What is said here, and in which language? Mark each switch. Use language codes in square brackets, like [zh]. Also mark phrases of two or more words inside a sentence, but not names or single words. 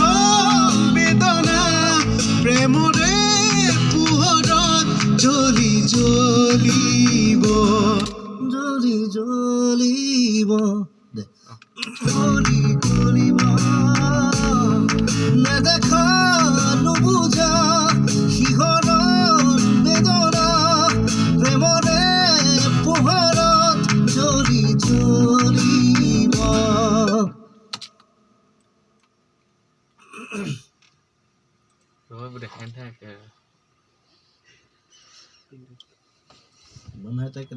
[as] বেদনা প্ৰেমৰে পোহৰত জ্বলি জ্বলিব জ্বলি জ্বলিব জ্বলি জ্বলিব নেদেখা নুবুজা কিহৰ বেদনা প্ৰেমৰে পোহৰত জ্বলি জ্বলিব [vi] Rồi vừa để khen thế kìa. Bữa nay tới